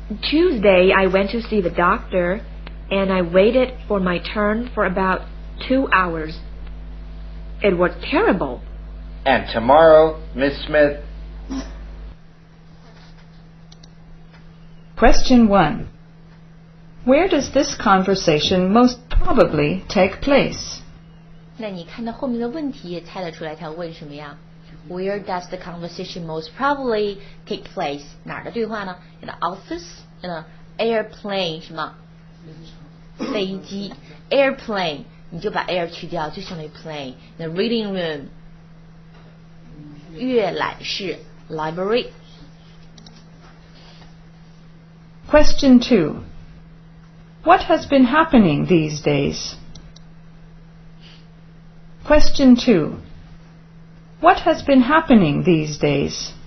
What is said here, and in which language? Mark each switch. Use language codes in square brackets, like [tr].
[en] Tuesday I went to see the doctor, and I waited for my turn for about 2 hours. It was terrible. And tomorrow, Miss Smith? Question 1. Where does this conversation most probably take place? [zh] 那你看到后面的问题也猜得出来他问什么呀？ [en] Where does the conversation most probably take place? [zh] 哪儿的对话呢？ [en] In the office, in an airplane [zh] 什么？飞机 airplane 你就把 air 去掉，就相当于 plane. [en] The reading room 阅览室 library. Question 2. What has been happening these days? Question 2. What has been happening these days?